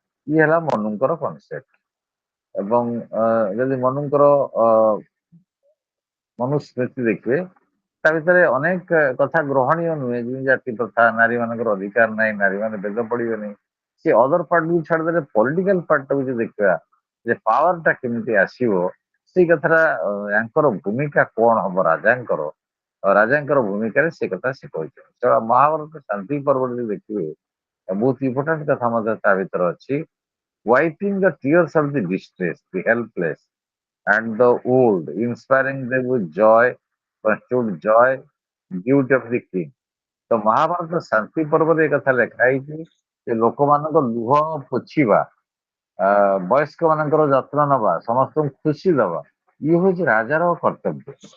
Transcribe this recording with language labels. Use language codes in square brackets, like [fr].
[or] ଇଏ ହେଲା ମନୁଙ୍କର କନସେପ୍ଟ। ଏବଂ ଯଦି ମନୁଙ୍କର ମନୁସ୍ମୃତି ଦେଖିବେ, ତା ଭିତରେ ଅନେକ କଥା ଗ୍ରହଣୀୟ ନୁହେଁ, ଯେମିତି ଜାତି ପ୍ରଥା, ନାରୀ ମାନଙ୍କର ଅଧିକାର ନାହିଁ, ନାରୀ ମାନେ ବେଦ ପଢିବେ ନାହିଁ। ସେ ଅଦର ପାର୍ଟକୁ ଛାଡ଼ିଦେଲେ ପଲିଟିକାଲ ପାର୍ଟଟାକୁ ଯଦି ଦେଖିବା, ଯେ ପାୱାରଟା କେମିତି ଆସିବ ସେଇ କଥାଟା ୟାଙ୍କର ଭୂମିକା କଣ ହବ ରାଜାଙ୍କର ରାଜାଙ୍କର ଭୂମିକାରେ ସେ କଥା ସେ କହିଛନ୍ତି। ତ ମହାଭାରତ ଶାନ୍ତି ପର୍ବ ଯଦି ଦେଖିବେ ବହୁତ ଇମ୍ପୋର୍ଟାଣ୍ଟ କଥା ମଧ୍ୟ ତା ଭିତରେ ଅଛି। [en] Wiping the tears of the distress, the helpless and the old, inspiring them with joy, pursued joy, duty of the king। [or] ତ ମହାଭାରତ ଶାନ୍ତି ପର୍ବରେ ଏ କଥା ଲେଖା ହେଇଛି ଯେ ଲୋକମାନଙ୍କ ଲୁହ ପୋଛିବା, ବୟସ୍କ ମାନଙ୍କର ଯତ୍ନ ନବା, ସମସ୍ତଙ୍କୁ ଖୁସି ଦବା, ଇଏ ହଉଛି ରାଜାର କର୍ତ୍ତବ୍ୟ।